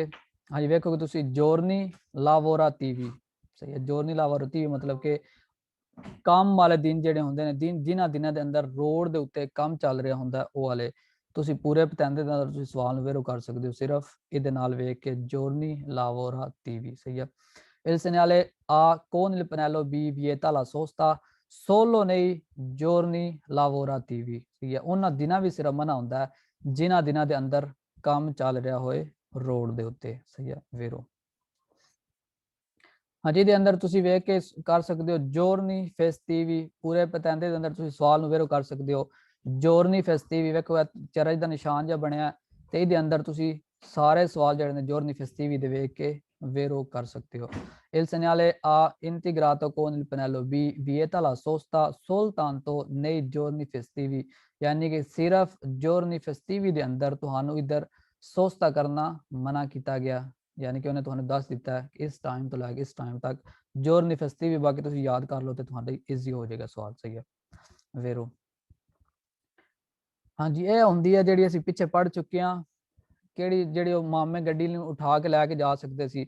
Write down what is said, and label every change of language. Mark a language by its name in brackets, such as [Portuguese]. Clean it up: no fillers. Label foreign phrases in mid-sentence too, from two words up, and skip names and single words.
[Punjabi] ਹਾਂਜੀ ਵੇਖੋਗੇ ਤੁਸੀਂ [Italian] giorni lavorativi [Punjabi] ਵੀ ਸਹੀ ਹੈ, [Italian] giorni lavorativi [Punjabi] मतलब ਕਿ ਕੰਮ ਵਾਲੇ ਦਿਨ ਜਿਹੜੇ ਹੁੰਦੇ ਨੇ, ਜਿਨ੍ਹਾਂ ਦਿਨਾਂ ਦੇ ਅੰਦਰ ਰੋਡ ਦੇ ਉੱਤੇ ਕੰਮ ਚੱਲ ਰਿਹਾ ਹੁੰਦਾ ਉਹ ਵਾਲੇ ਤੁਸੀਂ ਪੂਰੇ ਪਤੈਂਦੇ ਦੇ ਅੰਦਰ ਤੁਸੀਂ ਸਵਾਲ ਨੂੰ ਵੇਰੋ ਕਰ ਸਕਦੇ ਹੋ ਸਿਰਫ ਇਹਦੇ ਨਾਲ ਵੇਖ ਕੇ [Italian] giorni lavorativi [Punjabi] ਵੀ। ਸਹੀ ਹੈ, [Italian] il segnale A con il pannello B vieta la sosta solo nei giorni lavorativi। [Punjabi] ਠੀਕ ਹੈ, ਉਹਨਾਂ ਦਿਨਾਂ ਵੀ ਸਿਰਫ ਮਨਾ ਹੁੰਦਾ ਹੈ ਜਿਨ੍ਹਾਂ ਦਿਨਾਂ ਦੇ ਅੰਦਰ ਕੰਮ ਚੱਲ ਰਿਹਾ ਹੋਏ ਰੋਡ ਦੇ ਉੱਤੇ। ਸਹੀ ਹੈ ਵੇਰੋ। ਹਾਂਜੀ, ਇਹਦੇ ਅੰਦਰ ਤੁਸੀਂ ਵੇਖ ਕੇ ਕਰ ਸਕਦੇ ਹੋ [Italian] giorni festivi, [Punjabi] ਪੂਰੇ ਪਤੈਂਦੇ ਦੇ ਅੰਦਰ ਤੁਸੀਂ ਸਵਾਲ ਨੂੰ ਵੇਰੋ ਕਰ ਸਕਦੇ ਹੋ [Italian] giorni festivi. [Punjabi] ਵੇਖੋ ਚਰਚ ਦਾ ਨਿਸ਼ਾਨ ਜਿਹਾ ਬਣਿਆ ਤੇ ਇਹਦੇ ਅੰਦਰ ਤੁਸੀਂ ਸਾਰੇ ਸਵਾਲ ਜਿਹੜੇ ਨੇ [Italian] giorni festivi [Punjabi] ਦੇ ਵੇਖ ਕੇ ਵੇਰੋ ਕਰ ਸਕਦੇ ਹੋ। [Italian] il segnale A integrato con il pannello B vieta la sosta soltanto nei giorni festivi, [Punjabi] ਯਾਨੀ ਕਿ ਸਿਰਫ [Italian] giorni festivi [Punjabi] ਦੇ ਅੰਦਰ ਤੁਹਾਨੂੰ ਇੱਧਰ ਸੋਸਤਾ ਕਰਨਾ ਮਨਾ ਕੀਤਾ ਗਿਆ, ਯਾਨੀ ਕਿ ਉਹਨੇ ਤੁਹਾਨੂੰ ਦੱਸ ਦਿੱਤਾ ਹੈ ਕਿ ਇਸ ਟਾਈਮ ਤੋਂ ਲੈ ਕੇ ਇਸ ਟਾਈਮ ਤੱਕ [Italian] giorni festivi. [Punjabi] ਬਾਕੀ ਤੁਸੀਂ ਯਾਦ ਕਰ ਲਓ ਤੇ ਤੁਹਾਡਾ ਈਜ਼ੀ ਹੋ ਜਾਏਗਾ ਸਵਾਲ। ਸਹੀ ਹੈ ਵੇਰੋ। ਹਾਂਜੀ, ਇਹ ਹੁੰਦੀ ਹੈ ਜਿਹੜੀ ਅਸੀਂ ਪਿੱਛੇ ਪੜ੍ਹ ਚੁੱਕੇ ਹਾਂ, ਕਿਹੜੀ ਜਿਹੜੀ ਉਹ ਮਾਮੇ ਗੱਡੀ ਨੂੰ ਉਠਾ ਕੇ ਲੈ ਕੇ ਜਾ ਸਕਦੇ ਸੀ।